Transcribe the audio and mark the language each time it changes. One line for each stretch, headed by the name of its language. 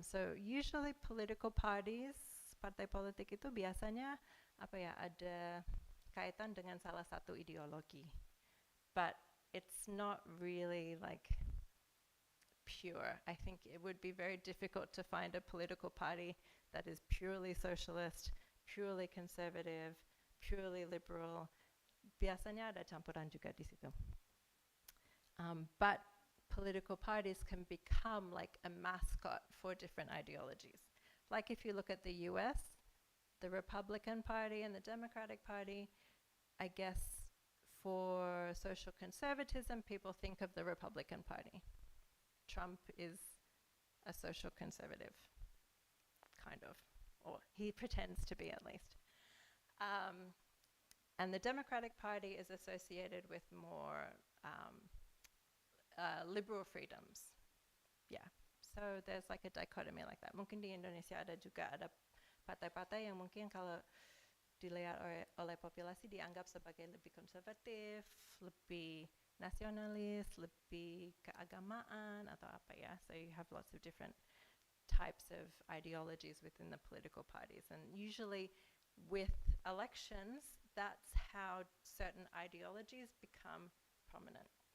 English: So usually political parties,
Indonesian: partai politik itu biasanya ada kaitan dengan salah satu ideologi.
English: But it's not really pure. I think it would be very difficult to find a political party that is purely socialist, purely conservative, purely liberal.
Indonesian: Biasanya ada campuran juga di situ.
English: But political parties can become like a mascot for different ideologies. Like if you look at the US, the Republican Party and the Democratic Party, I guess for social conservatism, people think of the Republican Party. Trump is a social conservative, kind of, or he pretends to be at least. And the Democratic Party is associated with more liberal freedoms. Yeah, so there's like a dichotomy like that.
Indonesian: Mungkin di Indonesia ada juga ada partai-partai yang mungkin kalau dilihat oleh populasi dianggap sebagai lebih konservatif, lebih nasionalis, lebih keagamaan atau apa ya.
English: So you have lots of different types of ideologies within the political parties. And usually with elections, that's how certain ideologies become prominent.